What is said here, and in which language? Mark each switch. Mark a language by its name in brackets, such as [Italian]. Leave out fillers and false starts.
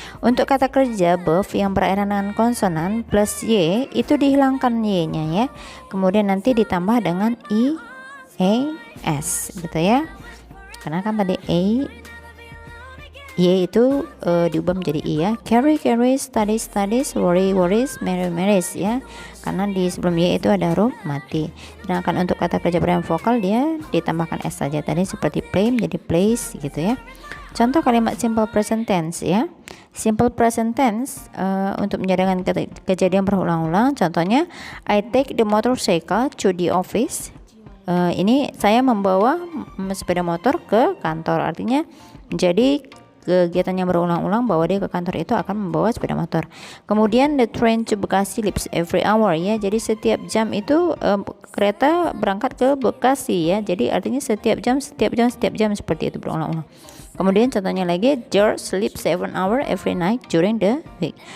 [Indonesian] Untuk kata kerja verb yang berakhiran dengan konsonan plus y itu dihilangkan y-nya ya. Kemudian nanti ditambah dengan i, a, s gitu ya. Karena kan tadi y itu diubah menjadi i ya. [English] Carry, carries, studies, studies, worry, worries, marry, marries ya. [Indonesian] Karena di sebelum y itu ada huruf mati. Sedangkan untuk kata kerja berakhir vokal dia ditambahkan s saja tadi, seperti play menjadi plays gitu ya. Contoh kalimat simple present tense ya. Simple present tense untuk menjadikan kejadian berulang-ulang. [English] Contohnya I take the motorcycle to the office. [Indonesian] Ini saya membawa sepeda motor ke kantor, artinya menjadi kegiatan yang berulang-ulang bahwa dia ke kantor itu akan membawa sepeda motor. Kemudian [English] the train to Bekasi leaves every hour [Indonesian] ya. Jadi setiap jam itu kereta berangkat ke Bekasi ya. Jadi artinya setiap jam seperti itu berulang-ulang. Kemudian contohnya lagi [English] George sleeps 7 hours every night during the week.